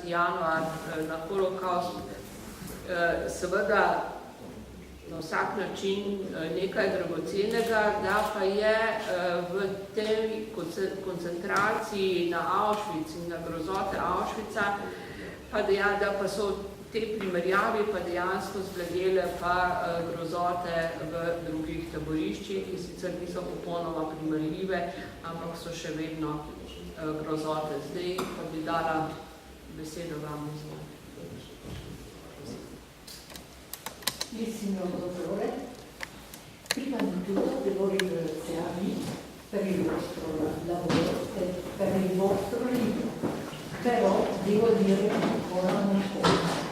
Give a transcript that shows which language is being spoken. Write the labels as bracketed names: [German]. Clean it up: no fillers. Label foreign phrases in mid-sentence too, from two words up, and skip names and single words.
[Slovenian] januar na holokaust seveda na vsak način nekaj dragocenega, da pa je v tej koncentraciji na Auschwitz in na grozote Auschwitza da pa so te primerjavi pa dejansko zbledele pa grozote v drugih taboriščih, ki sicer niso popolnoma primerljive, ampak so še vedno grozote. Zdaj pa bi dala besedo vam. [Italian] Signor Dottore, prima di tutto devo ringraziarvi per il vostro lavoro e per il vostro libro, però devo dire ancora una cosa.